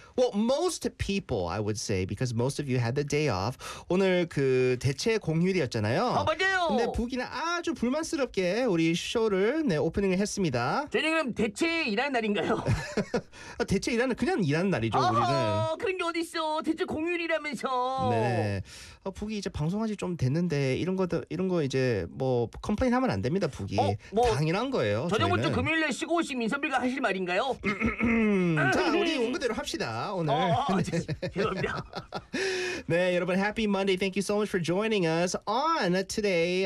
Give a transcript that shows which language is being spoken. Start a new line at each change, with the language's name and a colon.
English: Well, most people, I would say, because most of you had the day off.
Korean: 오늘 그 대체 공휴일이었잖아요. 아, 맞아요. 근데 부기는 아주 불만스럽게 우리 쇼를 네, 오프닝을 했습니다. 쟤는 그럼 대체 일하는 날인가요? 대체 일하는, 그냥 일하는 날이죠, 아하, 우리는. 그런 게 어딨어. 대체 공휴일이라면서. 네. 어, 부기 이제 방송한 지 좀 됐는데 이런 거 이제 뭐 컴플레인 하면 안 됩니다, 부기. 어, 뭐 당연한 거예요. 저녁부터 저희는. 금요일날 쉬고 오신 민선빌과 하실 말인가요? 자, 우리 온 그대로 합시다. 오늘. 죄송합니다. 네, 여러분
English: happy Monday. Thank you so much for joining us on today.